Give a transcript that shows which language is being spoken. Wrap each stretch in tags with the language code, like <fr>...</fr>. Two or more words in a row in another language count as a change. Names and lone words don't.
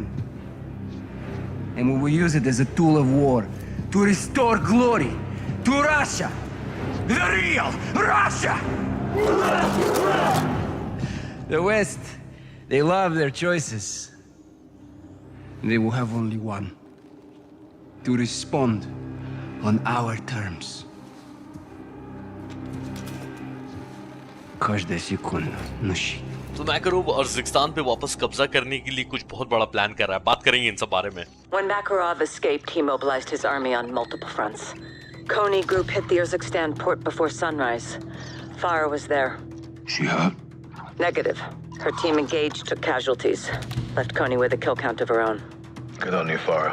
<en>And we will use it as a tool of war to restore glory to Russia. The real Russia! The West, they love their choices. They will have only one. To respond on our terms.</en> <ru>Каждая секунда на счету.</ru> <hi>तो मैकरोव अर्जिस्तान पे वापस कब्जा करने के लिए कुछ बहुत बड़ा प्लान कर रहा है। बात करेंगे इन सब बारे में।</hi> <en>When Makarov escaped, he mobilized his army on multiple fronts. Kony group hit the Urzikstan port before sunrise. Farah was there. She hurt? Negative. Her team engaged, took casualties. Left Kony with a kill count of her own. Good on you, Farah.</en>